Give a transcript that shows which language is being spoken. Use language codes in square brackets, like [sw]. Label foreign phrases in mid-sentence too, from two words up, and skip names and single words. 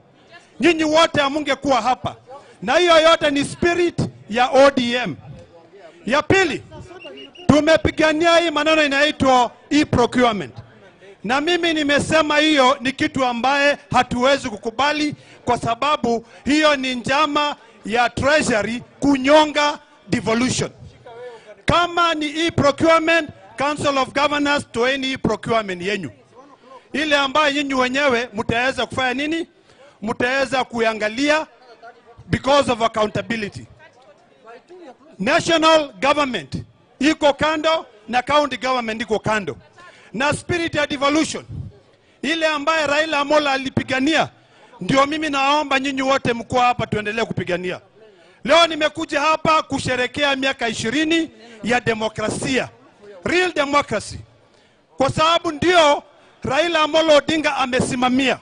[sw] Nyinyi wote hamungekuwa hapa. Na hiyo yote ni spirit ya ODM. Ya pili, tumepigania hii maneno inaitwa e-procurement. Na mimi nimesema hiyo ni kitu ambaye hatuwezi kukubali, kwa sababu hiyo ni njama ya treasury kunyonga devolution. Kama ni e-procurement, Council of Governors toeni e-procurement yenyu, ile ambayo nyinyi wenyewe mtaweza kufanya nini, mtaweza kuangalia [en] because of accountability. National government [sw] iko kando na [en] county government [sw] iko kando. Na spirit ya devolution ile ambaye Raila Amolo alipigania, ndio mimi naomba nyinyi wote mko hapa tuendelee kupigania. Leo nimekuja hapa kusherekea miaka 20 ya demokrasia, [en] real democracy, [sw] kwa sababu ndio Raila Amolo Odinga amesimamia.